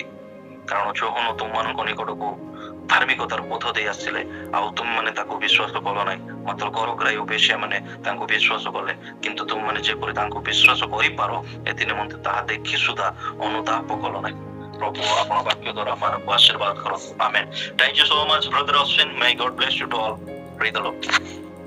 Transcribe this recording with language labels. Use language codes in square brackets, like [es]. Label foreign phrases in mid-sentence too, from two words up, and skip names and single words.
[or] କାରଣ ଯୋହନ ତୁମମାନଙ୍କ ନିକଟକୁ ଧାର୍ମିକତାର ପଥ ଦେଇ ଆସିଲେ, ଆଉ ତୁମମାନେ ତାକୁ ବିଶ୍ୱାସ କଲ ନାହିଁ, ମାତ୍ର କରଗ୍ରାହୀ ଓ ବେଶ୍ୟା ମାନେ ତାଙ୍କୁ ବିଶ୍ୱାସ କଲେ। କିନ୍ତୁ ତୁମମାନେ ଯେପରି ତାଙ୍କୁ ବିଶ୍ୱାସ କରିପାର ଏଥି ନିମନ୍ତେ ତାହା ଦେଖି ସୁଦ୍ଧା ଅନୁତାପ କଲ ନାହିଁ। ପ୍ରଭୁ ଆପଣ ବାକ୍ୟ ଦ୍ୱାରା ଆମମାନଙ୍କୁ ଆଶୀର୍ବାଦ କରନ୍ତୁ। ଆମେନ୍। [en] Thank you so much, brother Ashwin. May God bless you to all. Praise the Lord.